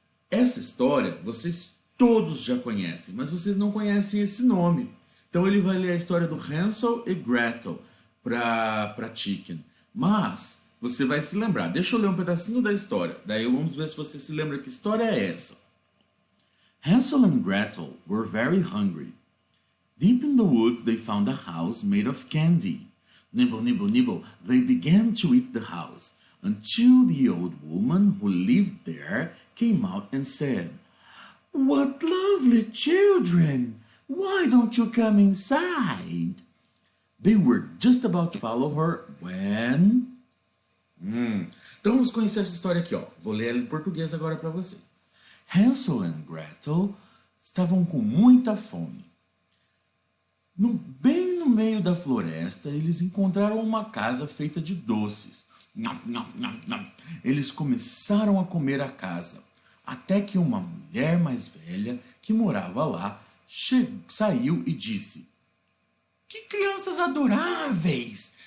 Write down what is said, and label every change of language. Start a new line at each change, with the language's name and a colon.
Portuguese: Essa história vocês todos já conhecem, mas vocês não conhecem esse nome. Então ele vai ler a história do Hansel e Gretel para Chicken. Mas... você vai se lembrar. Deixa eu ler um pedacinho da história. Daí vamos ver se você se lembra que história é essa.
English: Hansel and Gretel were very hungry. Deep in the woods they found a house made of candy. Nibble, nibble, nibble, they began to eat the house, until the old woman who lived there came out and said, What lovely children! Why don't you come inside? They were just about to follow her when...
Portuguese: Então vamos conhecer essa história aqui, ó. Vou ler ela em português agora para vocês. Hansel and Gretel estavam com muita fome. Bem no meio da floresta, eles encontraram uma casa feita de doces. Nham, nham, nham, nham. Eles começaram a comer a casa, até que uma mulher mais velha que morava lá saiu e disse: Que crianças adoráveis!